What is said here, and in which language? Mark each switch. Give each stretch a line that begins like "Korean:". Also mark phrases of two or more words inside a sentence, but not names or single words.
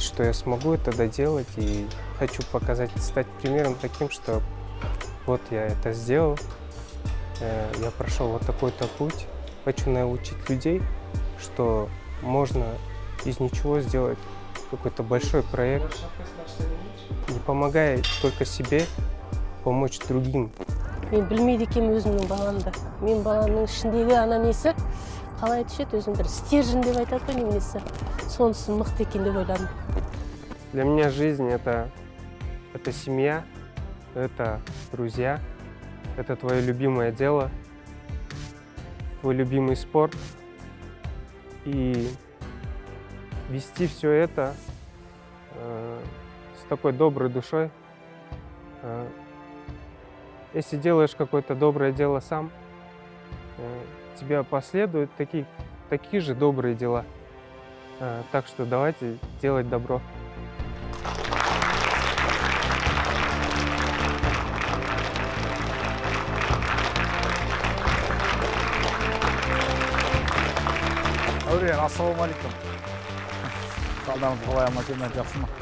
Russian: что я смогу это доделать, и хочу показать, стать примером таким, что вот я это сделал, я прошел вот такой-то путь, хочу научить людей, что можно из ничего сделать какой-то большой проект, не помогая только себе, помочь другим.
Kazakh: Мен білмейді екенмін өзімнің баламды. Мен баламның ішіндегі ана несі қалай түседі өзім бір стержень деп айтады ғой немесе. Сонысы мықты екен деп ойладым.
Russian: Для меня жизнь это семья, это друзья, это твое любимое дело, твой любимый спорт. И вести все это с такой доброй душой. Если делаешь какое-то доброе дело сам, тебя последуют такие же добрые дела. Так что давайте делать добро.
Kazakh: Дәурен, ассалаумалейкум. Қалдарыңыз қалай, аман-есен, жақсы ма?